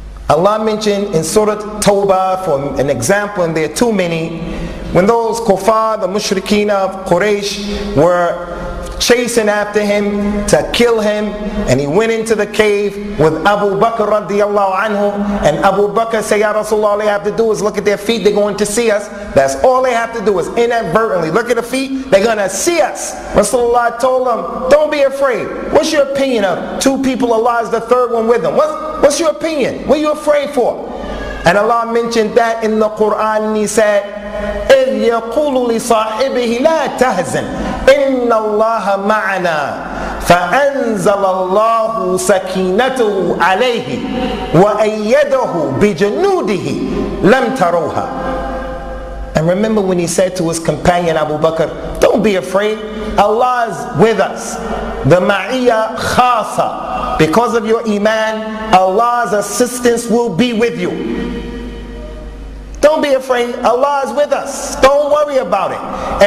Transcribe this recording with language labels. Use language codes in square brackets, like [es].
[en] Allah mentioned in Surah Tawbah, for an example, and there are too many, when those kuffar, the mushrikeen of Quraysh, were chasing after him to kill him, and he went into the cave with Abu Bakr radiallahu anhu, and Abu Bakr said, Ya Rasulullah, all they have to do is look at their feet, they're going to see us. That's all they have to do is inadvertently look at the feet, they're going to see us. Rasulullah told them, don't be afraid. What's your opinion of two people, Allah is the third one with them? What's your opinion? What are you afraid for? And Allah mentioned that in the Quran, and He said, [ar] إِذْ يَقُولُ لِصَاحِبِهِ لَا تَهْزَنْ إِنَّ اللَّهَ مَعَنَا فَأَنزَلَ اللَّهُ سَكِينَتَهُ عَلَيْهِ وَأَيَّدَهُ بِجُنُودِهِ لَمْ تَرَوْهَا. [en] And remember when he said to his companion Abu Bakr, don't be afraid, Allah is with us. The ma'iyya khasa. Because of your iman, Allah's assistance will be with you. Don't be afraid, Allah is with us. Don't worry about it.